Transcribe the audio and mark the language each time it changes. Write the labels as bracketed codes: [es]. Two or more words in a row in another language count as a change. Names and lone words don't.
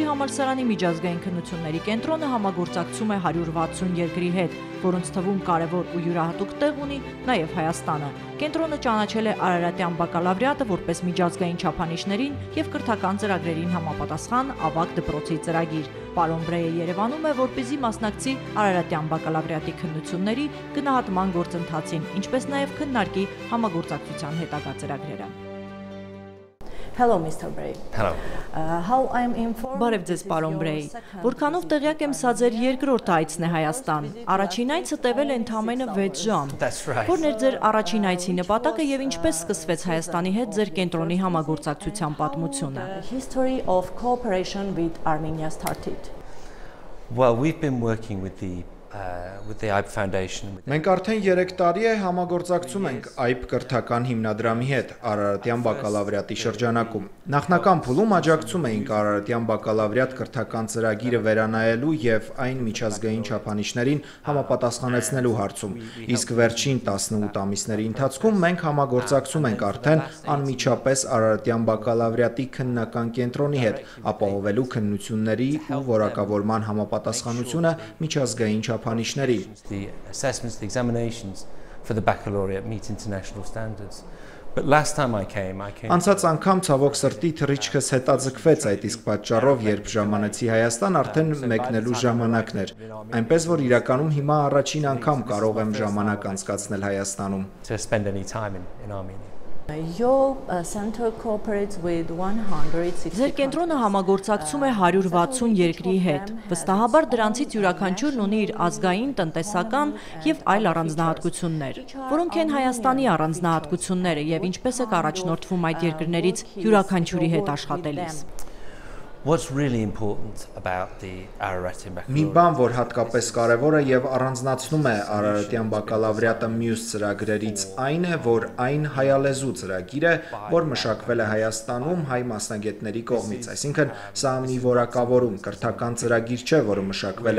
[hy] համալսարանի միջազգային քննությունների կենտրոնը համագործակցում է 160 երկրի հետ, որոնց թվում կարևոր ու յուրահատուկ տեղ ունի նաև Հայաստանը։ Կենտրոնը ճանաչել է Արարատյան բակալավրիատը որպես միջազգային չափանիշներին եւ կրթական ծրագրերին համապատասխան ավագ դպրոցի ծրագիր։ Պարոն Բրեյը Երևանում է, որպեսզի մասնակցի Արարատյան բակալավրիատի քննությունների գնահատման գործընթացին, ինչպես նաև քննարկի համագործակցության հետագա ծրագրերը։ [en] Hello, Mr. Bray. Hello. How I'm informed. [hy] Բարև ձեզ, պարոն Բրեյ։ Որքանով տեղյակ եմ, սա ձեր երկրորդ այցն է Հայաստան։ Առաջին այցը տևել է ընդամենը 6 ժամ։ Որն էր ձեր առաջին այցի նպատակը եւ ինչպես սկսվեց Հայաստանի հետ ձեր կենտրոնի համագործակցության պատմությունը։ [en] History of cooperation with Armenia started. Well, we've been working with the AIB Foundation. [hy] Մենք արդեն 3 տարի է համագործակցում ենք AIB կրթական հիմնադրամի հետ Արարատյան բակալավրիատի շրջանակում։ Նախնական փուլում աջակցում էինք Արարատյան բակալավրիատ կրթական ծրագիրը վերանայելու եւ այն միջազգային չափանիշներին համապատասխանեցնելու հարցում։ Իսկ վերջին 18 ամիսների ընթացքում մենք համագործակցում ենք արդեն անմիջապես Արարատյան բակալավրիատի քննական կենտրոնի հետ, ապահովելու քննությունների ու որակավորման համապատասխանությունը միջազգային չափանիշների։ [en] The assessments, the examinations for the baccalaureate meet international standards. But last time I came. [hy] Անցած անգամ ցավոք սրտի թռիչքս հետաձգվեց այդ իսկ պատճառով, երբ ժամանեցի Հայաստան, արդեն մեկնելու ժամանակն էր։ Այնպես որ իրականում հիմա առաջին անգամ կարող եմ ժամանակ անցկացնել Հայաստանում։ [en] To spend any time in Armenia. Your center cooperates with 160. [hy] Ձեր կենտրոնը համագործակցում է 160 երկրի հետ։ Վստահաբար դրանցից յուրաքանչյուրն ունի իր ազգային, տնտեսական եւ այլ առանձնահատկություններ։ Որոնք են Հայաստանի առանձնահատկությունները եւ ինչպես եք առաջնորդվում այդ երկրներից յուրաքանչյուրի հետ աշխատելիս։ [en] What's really important about the Araratian baccalaureate? [hy] Մի բան, որ հատկապես կարևոր է եւ առանձնացնում է Արարատյան բակալավրիատը մյուս ծրագրերից, այն է, որ այն հայալեզու ծրագիր է, որ մշակվել է Հայաստանում հայ մասնագետների կողմից, այսինքն սա մի որակավորում, կրթական ծրագիր չէ, որը մշակվել է